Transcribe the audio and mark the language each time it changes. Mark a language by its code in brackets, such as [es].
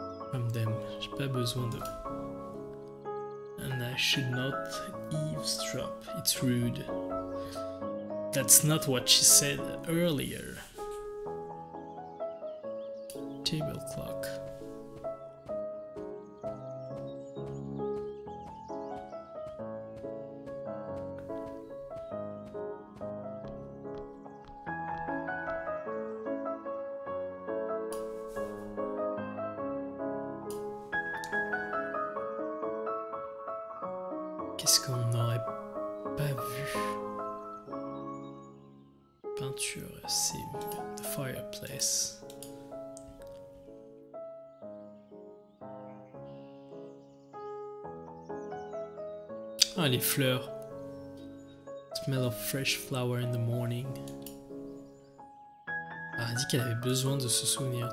[en] From them, [fr] j'ai pas besoin de... [en] And I should not eavesdrop, it's rude. That's not what she said earlier. Table clock. [fr] Qu'est-ce qu'on n'aurait pas vu? Peinture, c'est [en] the fireplace. [fr] Ah, les fleurs. [en] Smell of fresh flower in the morning. [fr] Ah, elle a dit qu'elle avait besoin de se souvenir.